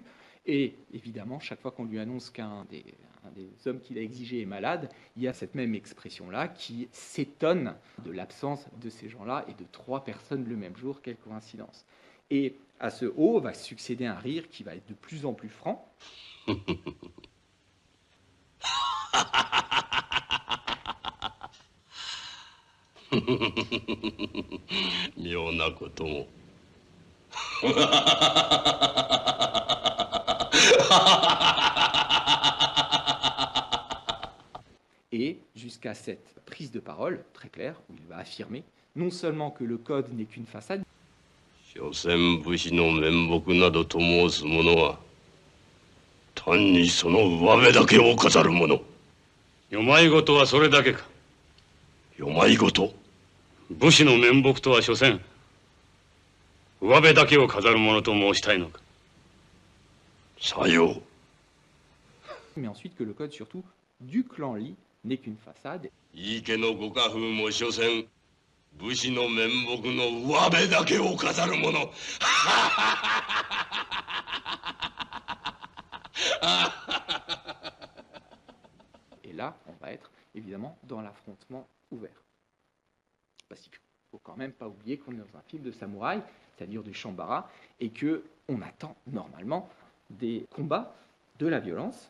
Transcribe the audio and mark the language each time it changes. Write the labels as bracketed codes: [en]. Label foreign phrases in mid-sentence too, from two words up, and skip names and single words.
[fr] Et évidemment, chaque fois qu'on lui annonce qu'un des hommes qu'il a exigé est malade, il y a cette même expression-là qui s'étonne de l'absence de ces gens-là et de 3 personnes le même jour. Quelle coïncidence. Et à ce « oh » va succéder un rire qui va être de plus en plus franc. [ja] 妙なことも。 [fr] Et jusqu'à cette prise de parole très claire, où il va affirmer non seulement que le code n'est qu'une façade, [ja] 所詮武士の面目などと申す者は、単にその上辺だけを飾る者。世まいごとはそれだけか。世まいごと。武士の面目とは所詮、上辺だけを飾る者と申したいのか。さよう。 [fr] mais ensuite que le code surtout du clan Li n'est qu'une façade. [ja] 井伊家のご家風も所詮、武士の面目の上辺だけを飾る者。 [fr] Et là, on va être évidemment dans l'affrontement ouvert. Parce qu'il ne faut quand même pas oublier qu'on est dans un film de samouraï, c'est-à-dire du Shambara, et qu'on attend normalement des combats, de la violence.